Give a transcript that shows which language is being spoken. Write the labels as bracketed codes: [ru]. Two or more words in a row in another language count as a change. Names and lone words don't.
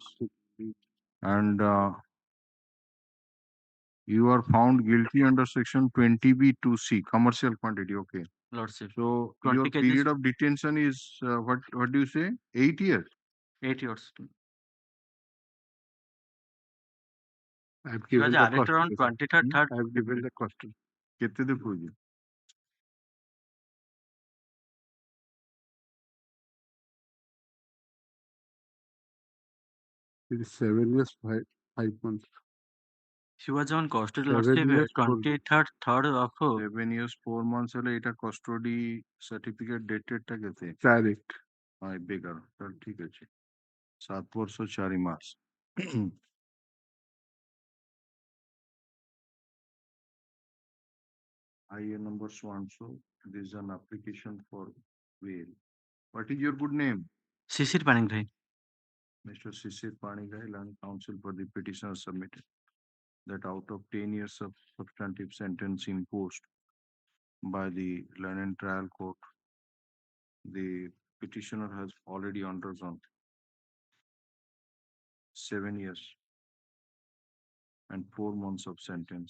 [en] And you are found guilty under section 20B2C, commercial quantity. Okay. Lordship. So 20 your kgs. period of detention is what do you say? 8 years. 8 years. I have He was given the arrested question. on 23rd. I have given the question. [or] କେତେ ଦେଖୁଛି? [en] It is 7 years, 5 months. He was on custody, 7 lordship, years, 23rd of 7 years 4 months [or] ହେଲେ ଏଇଟା [en] custody certificate dated [or] ଟା କେତେ? [en] Correct. [or] ହଁ ଏବେ କର ତାହେଲେ ଠିକ ଅଛି 7 ବର୍ଷ 4 ମାସ [en] IA number so and so. This is an application for bail. What is your good name? Sisir Paningrai. Mr. Sisir Panigai, Land Counsel for the petitioner submitted that out of 10 years of substantive sentence imposed by the London Trial Court, the petitioner has already undergone 7 years and 4 months of sentence.